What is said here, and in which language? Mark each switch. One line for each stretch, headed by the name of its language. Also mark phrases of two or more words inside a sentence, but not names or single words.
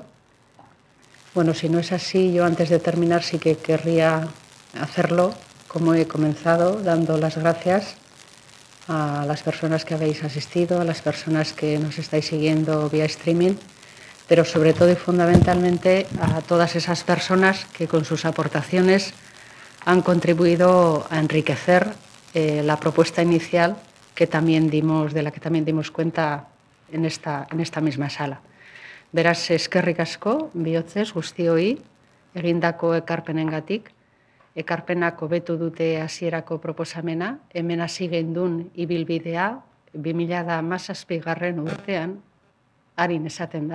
Spanish: Bueno, si no es así, yo antes de terminar sí que querría hacerlo, como he comenzado, dando las gracias a las personas que habéis asistido, a las personas que nos estáis siguiendo vía streaming, pero sobre todo y fundamentalmente a todas esas personas que con sus aportaciones han contribuido a enriquecer la propuesta inicial que también de la que también dimos cuenta en esta misma sala.
Basque: Beraz, eskerrik asko, bihotzez, guztioi, egindako ekarpenengatik. Ekarpenak hobetu dute hasierako proposamena, hemen hasi gendun ibilbidea, 2017 urtean, harin esaten